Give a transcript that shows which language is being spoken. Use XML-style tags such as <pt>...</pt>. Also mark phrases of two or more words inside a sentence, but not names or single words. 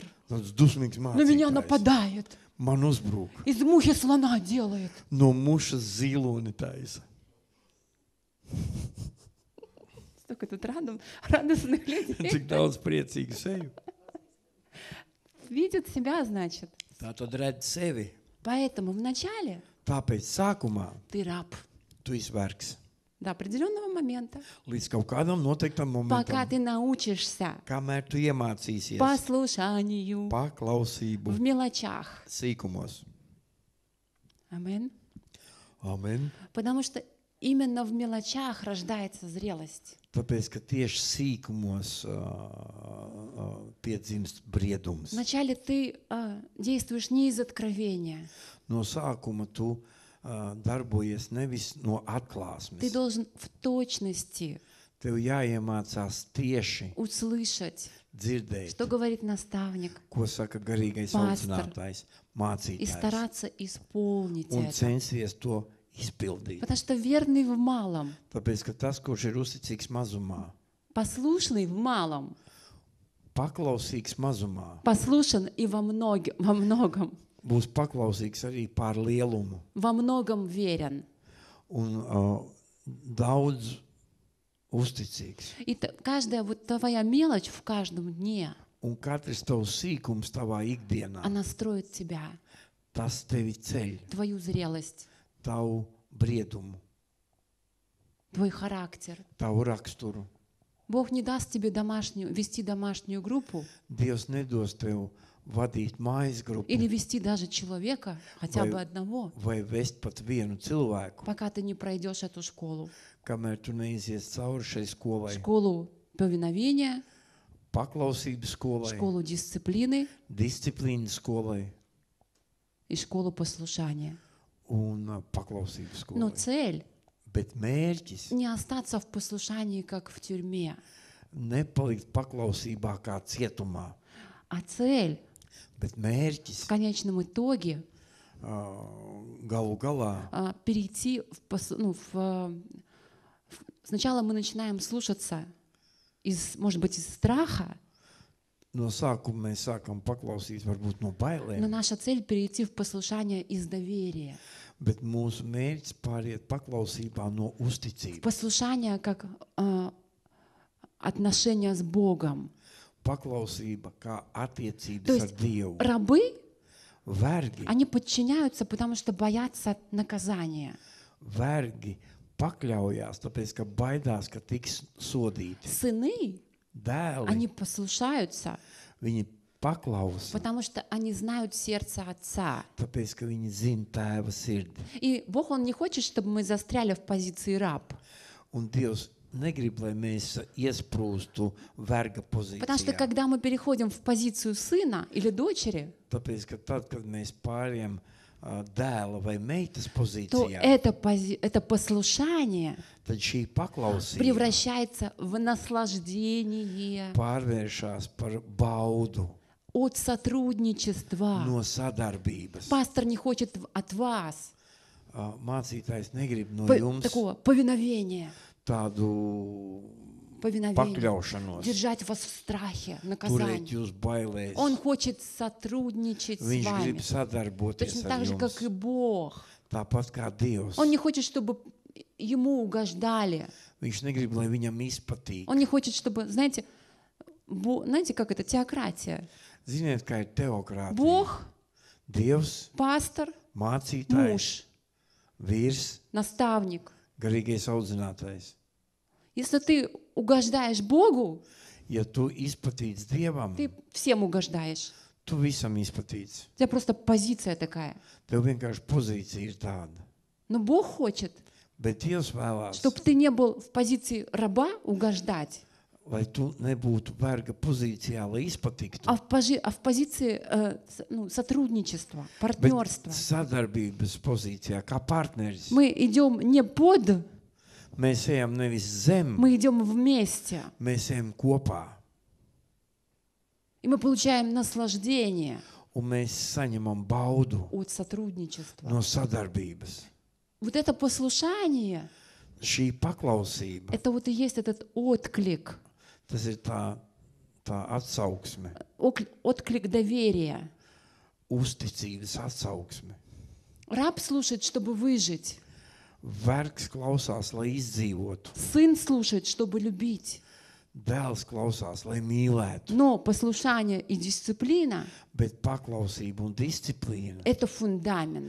<lv>tāds dusmīgs</lv> <ru>На меня</ru> <lv>mācītājs.</lv> <ru>нападает.</ru> <lv>Man uzbrūk.</lv> <ru>Из мухи слона делает.</ru> <lv>No mušas ziloni taisa.</lv> <ru>Столько тут радостных людей.</ru> <lv>Cik daudz priecīgu seju.</lv> <ru>Видят себя, значит.</ru> <lv>Tā tad redz sevi.</lv> <ru>Поэтому вначале</ru> <lv>Tāpēc sākumā</lv> <ru>ты раб</ru> <lv>tu esi vergs.</lv> <ru>до определенного момента,</ru> <lv>Līdz kaut kādam noteiktam</lv> <ru>пока</ru> <lv>momentam,</lv> <ru>ты научишься</ru> <lv>kamēr tu iemācīsies</lv> <ru>послушанию</ru> <lv>paklausību</lv> <ru>в мелочах.</ru> <lv>sīkumos.</lv> <ru>Амин.</ru> <lv>Amen.</lv> <ru>Потому что именно в мелочах рождается зрелость.</ru> <lv>Tāpēc, ka tieši sīkumos piedzimst briedums.</lv> <ru>Вначале ты действуешь не из откровения.</ru> <lv>No sākuma tu darbojies nevis no</lv> <ru>Ты</ru> <lv>atklāsmes.</lv> <ru>должен в точности</ru> <lv>Tev jāiemācās tieši</lv> <ru>услышать,</ru> <lv>dzirdēt,</lv> <ru>что говорит наставник,</ru> <lv>ko saka garīgais Pastor. audzinātājs,</lv> <ru>и</ru> <lv>mācītājs,</lv> <ru>стараться исполнить</ru> <lv>un</lv> <ru>это.</ru> <lv>censties to izpildīt.</lv> <ru>Потому что верный в малом,</ru> <lv>Tāpēc, ka tas, kurš ir uzticīgs mazumā,</lv> <ru>послушный в малом,</ru> <lv>paklausīgs mazumā,</lv> <ru>послушан и во многом</ru> <lv>būs paklausīgs arī pār lielumu</lv> <ru>верен.</ru> <lv>un daudz uzticīgs.</lv> <ru>И каждая вот твоя мелочь в каждом дне,</ru> <lv>Un katrs tavs sīkums tavā ikdienā,</lv> <ru>она строит тебя,</ru> <lv>tas tevi ceļ,</lv> <ru>твою зрелость,</ru> <lv>tavu briedumu,</lv> <ru>твой характер.</ru> <lv>tavu raksturu.</lv> <ru>Бог не даст тебе вести домашнюю группу</ru> <lv>Dievs nedos tev vadīt mājas grupu</lv> <ru>или вести даже человека, хотя</ru> <lv>Vai-</lv> <ru>бы одного,</ru> <lv>vai vest pat vienu cilvēku,</lv> <ru>пока ты не пройдешь эту школу.</ru> <lv>kamēr tu neizies cauri šai skolai.</lv> <ru>Школу повиновения,</ru> <lv>paklausības skolai,</lv> <ru>школу дисциплины</ru> <lv>disciplīnas skolai</lv> <ru>и школу послушания.</ru> <lv>un paklausības</lv> <ru>Но</ru> <lv>skolai.</lv> <ru>цель</ru> <lv>Bet mērķis</lv> <ru>не остаться в послушании, как в тюрьме,</ru> <lv>nepalikt paklausībā kā cietumā,</lv> <ru>а цель</ru> <lv>bet</lv> <ru>в</ru> <lv>mērķis</lv> <ru>конечном итоге</ru> <lv>galu galā</lv> <ru>перейти сначала мы начинаем слушаться может быть, из страха,</ru> <lv>no sākuma mēs sākam paklausīt varbūt no</lv> <ru>но</ru> <lv>bailēm,</lv> <ru>наша цель перейти в послушание из доверия.</ru> <lv>bet mūsu mērķis pāriet paklausībā no uzticības.</lv> <ru>Послушание как отношения с Богом.</ru> <lv>Paklausība kā</lv> <ru>То</ru> <lv>attiecības ar</lv> <ru>есть</ru> <lv>Dievu.</lv> <ru>рабы,</ru> <lv>Vergi,</lv> <ru>они подчиняются, потому что боятся наказания.</ru> <lv>vergi pakļaujās, tāpēc, ka baidās, ka tiks sodīti.</lv> <ru>Сыны,</ru> <lv>Dēli,</lv> <ru>они послушаются,</ru> <lv>viņi paklausa,</lv> <ru>потому что они знают сердце Отца.</ru> <lv>tāpēc, ka viņi zina tēva sirdi.</lv> <ru>И Бог, Он не хочет, чтобы мы застряли в позиции раб.</ru> <lv>Un Dievs negrib, lai mēs iesprūstu verga</lv> <ru>Потому что</ru> <lv>pozīcijā.</lv> <ru>когда мы переходим в позицию сына или дочери,</ru> <lv>Tāpēc, ka tad, kad mēs pārējām dēla vai meitas</lv> <ru>то</ru> <lv>pozīcijā,</lv> <ru>это послушание</ru> <lv>tad šī paklausība</lv> <ru>превращается в наслаждение</ru> <lv>pārvēršas par baudu</lv> <ru>от сотрудничества.</ru> <lv>no sadarbības.</lv> <ru>Пастор не хочет от вас</ru> <lv>Mācītājs negrib no jums</lv> <ru>такого повиновения,</ru> <lv>tādu pakļaušanos,</lv> <ru>держать вас в страхе,</ru> <lv>turēt</lv> <ru>наказании.</ru> <lv>jūs bailēs.</lv> <ru>Он хочет сотрудничать с</ru> <lv>Viņš grib</lv> <ru>вами,</ru> <lv>sadarboties</lv> <ru>точно</ru> <lv>ar</lv> <ru>так же, как</ru> <lv>jums.</lv> <ru>и Бог.</ru> <lv>Tāpat kā Dievs.</lv> <ru>Он не хочет, чтобы ему угождали.</ru> <lv>Viņš negrib, lai viņam izpatīk.</lv> <ru>Он не хочет, чтобы, знаете, знаете, как это, теократия.</ru> <lv>Ziniet, kā ir teokrātija.</lv> <ru>Бог,</ru> <lv>Dievs,</lv> <ru>пастор,</ru> <lv>mācītājs,</lv> <ru>муж,</ru> <lv>vīrs,</lv> <ru>наставник.</ru> <lv>garīgais audzinātājs.</lv> <ru>Если ты угождаешь Богу,</ru> <lv>Ja tu izpatīc Dievam,</lv> <ru>ты всем угождаешь.</ru> <lv>tu visam izpatīc.</lv> <ru>У тебя просто позиция такая.</ru> <lv>Tev vienkārši pozīcija ir tāda.</lv> <ru>Но Бог хочет,</ru> <lv>Bet Dievs vēlās,</lv> <ru>чтобы ты не был в позиции раба угождать,</ru> <lv>lai tu nebūtu verga pozīcijā, lai izpatiktu,</lv> <ru>а в позиции сотрудничества,</ru> <lv>bet</lv> <ru>партнерства.</ru> <lv>sadarbības pozīcijā, kā partneris.</lv> <ru>Мы идем не под,</ru> <lv>Mēs ejam nevis zem,</lv> <ru>мы идем вместе.</ru> <lv>mēs ejam kopā.</lv> <ru>И мы получаем наслаждение</ru> <lv>Un mēs saņemam baudu</lv> <ru>от сотрудничества.</ru> <lv>no sadarbības.</lv> <ru>Вот это послушание,</ru> <lv>Šī paklausība,</lv> <ru>это вот и есть этот отклик,</ru> <lv>tas ir tā atsauksme,</lv> <ru>отклик доверия.</ru> <lv>uzticības atsauksme.</lv> <ru>Раб слушает, чтобы выжить.</ru> <lv>Vergs klausās, lai izdzīvotu.</lv> <ru>Сын слушает, чтобы любить.</ru> <lv>Dēls klausās, lai mīlētu.</lv> <ru>Но послушание и дисциплина</ru> <lv>Bet paklausība un disciplīna, –</lv> <ru>это фундамент,</ru>